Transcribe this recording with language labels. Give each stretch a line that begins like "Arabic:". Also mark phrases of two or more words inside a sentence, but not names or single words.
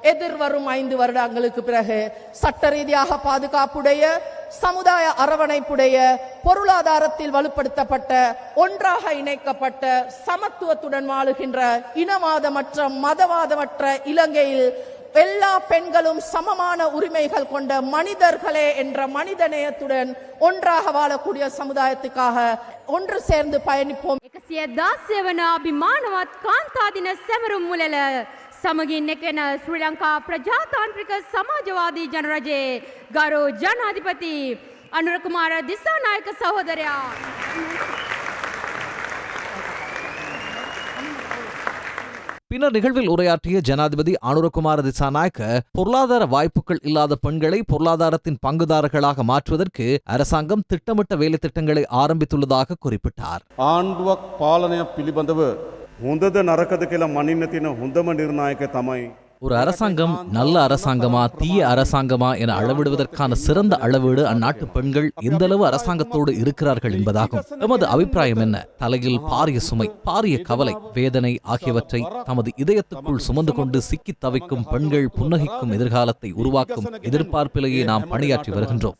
Tamil: எதிர்வரும் 5 வருடங்களுக்கு பிறகு சட்ட ரீதியாக பாதுகாப்புடைய, சமுதாய அரவணைப்புடைய, பொருளாதாரத்தில் வலுப்படுத்தப்பட்ட, ஒன்றாக இணைக்கப்பட்ட, சமத்துவத்துடன் வாழுகின்ற, இனவாதமற்ற, மதவாதமற்ற இலங்கையில் எல்லா பெண்களும் சமமான உரிமைகள் கொண்ட மனிதர்களே என்ற மனிதநேயத்துடன் ஒன்றாக வாழக்கூடிய சமுதாயத்துக்காக ஒன்று சேர்ந்து பயணிப்போம்.
Sinhala: 116 වන අභිමානවත් කාන්තා දින සැමරුම් මුලල සමගින් එක්වෙන ශ්‍රී ලංකා ප්‍රජාතාන්ත්‍රික සමාජවාදී ජනරජයේ ගරු ජනාධිපති අනුරකුමාර දිසානායක සහෝදරයා.
Tamil: பின்னர் நிகழ்வில் உரையாற்றிய ஜனாதிபதி அனுரகுமார திசாநாயக்க, பொருளாதார வாய்ப்புகள் இல்லாத பெண்களை பொருளாதாரத்தின் பங்குதாரர்களாக மாற்றுவதற்கு அரசாங்கம் திட்டமிட்ட வேலை திட்டங்களை ஆரம்பித்துள்ளதாக குறிப்பிட்டார்.
Sinhala: ආණ්ඩුවක් පාලනයක් පිළිබඳව හොඳද නරකද කියලා මනින්න තියෙන හොඳම නිර්ණායක තමයි
Tamil: ஒரு அரசாங்கம் நல்ல அரசாங்கமா தீய அரசாங்கமா என அளவிடுவதற்கான சிறந்த அளவீடு அந்நாட்டு பெண்கள் எந்த அளவு அரசாங்கத்தோடு இருக்கிறார்கள் என்பதாகும். எமது அபிப்பிராயம் என்ன? தலையில் பாரிய சுமை, பாரிய கவலை, வேதனை ஆகியவற்றை தமது இதயத்துக்குள் சுமந்து கொண்டு சிக்கி தவிக்கும் பெண்கள் புன்னகிக்கும் எதிர்காலத்தை உருவாக்கும் எதிர்பார்ப்பிலேயே நாம் பணியாற்றி வருகின்றோம்.